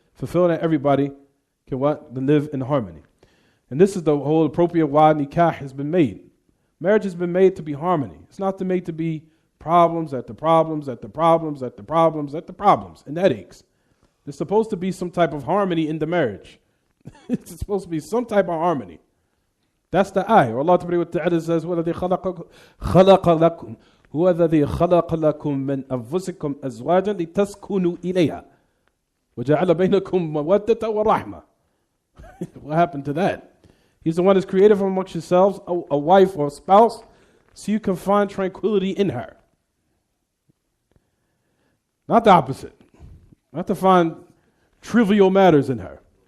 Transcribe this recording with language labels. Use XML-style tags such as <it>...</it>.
<en>Fulfilled, and everybody can what? Live in harmony. And this is the whole appropriate why nikah has been made. Marriage has been made to be harmony. It's not to made to be problems after problems after problems after problems after problems and headaches. There's supposed to be some type of harmony in the marriage. It's supposed to be some type of harmony. That's the ayah. Allah Ta'ala says,</en> <ar>وَالَّذِي خَلَقَ لَكُمْ هُوَ الَّذِي خَلَقَ لَكُم مِّنْ أَنفُسِكُمْ أَزْوَاجًا لِتَسْكُنُوا إِلَيْهَا وَجَعَلَ بَيْنَكُم مَّوَدَّةً وَرَحْمَةً.</ar> <en>What happened to that? He's the one that's created from amongst yourselves a wife or a spouse so you can find tranquility in her. Not the opposite. Not to find trivial matters in her.</en>